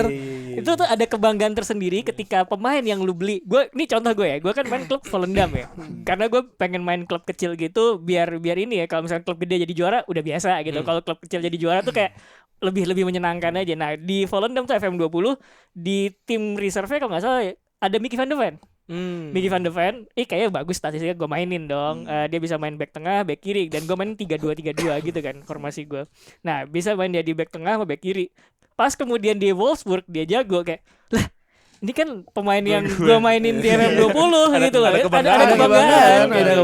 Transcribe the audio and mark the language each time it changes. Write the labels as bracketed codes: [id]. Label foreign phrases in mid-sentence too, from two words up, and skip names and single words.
[id] Itu tuh ada kebanggaan tersendiri ketika pemain yang lu beli. Gue ini contoh gue ya. Gue kan main klub Volendam ya. Karena gue pengen main klub kecil gitu biar ini ya kalau misalnya klub gede jadi juara udah biasa gitu. Kalau klub kecil jadi juara tuh kayak lebih menyenangkan aja. Nah, di Volendam tuh FM20 di tim reserve kalau nggak salah ya, ada Mickey van de Ven. Mickey van de Ven, kayaknya bagus statistiknya gue mainin dong. Dia bisa main back tengah, back kiri dan gue main 3-2-3-2 gitu kan formasi gue. Nah, bisa main dia di back tengah sama back kiri. Pas kemudian di Wolfsburg dia jago kayak, lah ini kan pemain yang gue mainin di FM20 gitu loh. Ada kebanggaan. gitu.